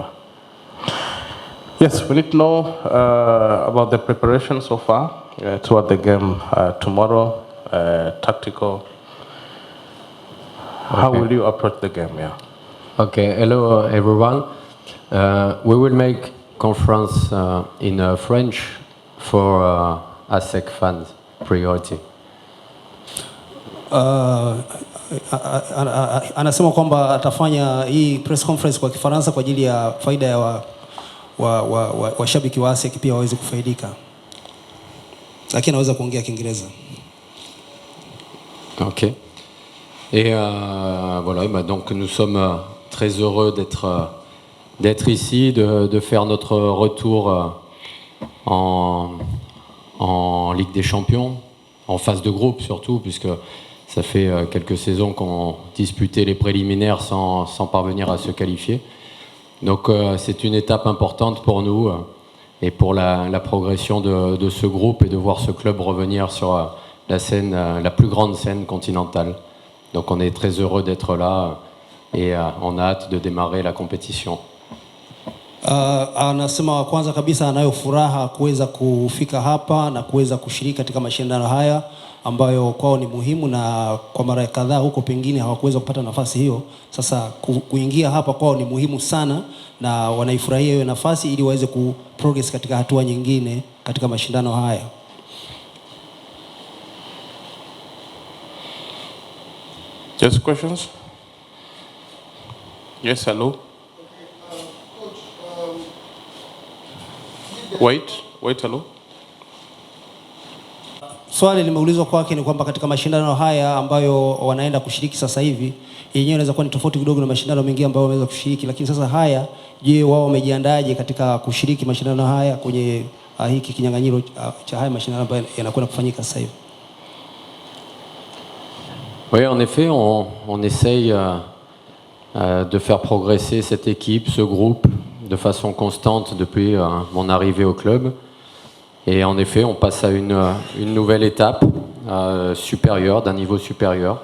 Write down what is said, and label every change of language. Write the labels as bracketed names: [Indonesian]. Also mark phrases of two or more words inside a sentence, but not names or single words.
[English] Yes, we need to know about the preparation so far toward the game tomorrow, tactical. How will you approach the game? Yeah. Okay, hello everyone. We will make conference in French for ASEC fans priority. [Swahili] Anasema kwamba atafanya hii [English] press conference [Swahili] kwa Kifaransa kwa ajili ya faida ya washabiki wa ASEC pia waweze kufaidika. Lakini anaweza kuongea Kiingereza. [English] OK. [French] Et voilà, bah donc nous sommes très heureux d'être ici, de faire notre retour en Ligue des Champions, en phase de groupe surtout, puisque ça fait quelques saisons qu'on disputait les préliminaires sans parvenir à se qualifier. Donc c'est une étape importante pour nous et pour la progression de ce groupe et de voir ce club revenir sur la scène, la plus grande scène continentale. Donc on est très heureux d'être là et on a hâte de démarrer la compétition. [Swahili] Anasema kwanza kabisa anayo furaha kuweza kufika hapa na kuweza kushiriki katika mashindano haya ambayo kwao ni muhimu, na kwa mara kadhaa huko pengine hawakuweza kupata nafasi hiyo. Sasa kuingia hapa kwao ni muhimu sana na wanaifurahia hiyo nafasi ili waweze kuprogress katika hatua nyingine katika mashindano haya. [English] Just questions? Yes, hello. Wait, hello. [Swahili] Swali limeulizwa kwake ni kwamba katika mashindano haya ambayo wanaenda kushiriki sasa hivi, yenyewe inaweza kuwa ni tofauti kidogo na mashindano mengine ambayo wameweza kushiriki, lakini sasa haya, je, wao wamejiandaje katika kushiriki mashindano haya kwenye hiki kinyang'anyiro cha haya mashindano ambayo yanakwenda kufanyika sasa hivi? [French] Oui, en effet, on essaye de faire progresser cette équipe, ce groupe, de façon constante depuis mon arrivée au club. Et en effet, on passe à une nouvelle étape supérieure, d'un niveau supérieur.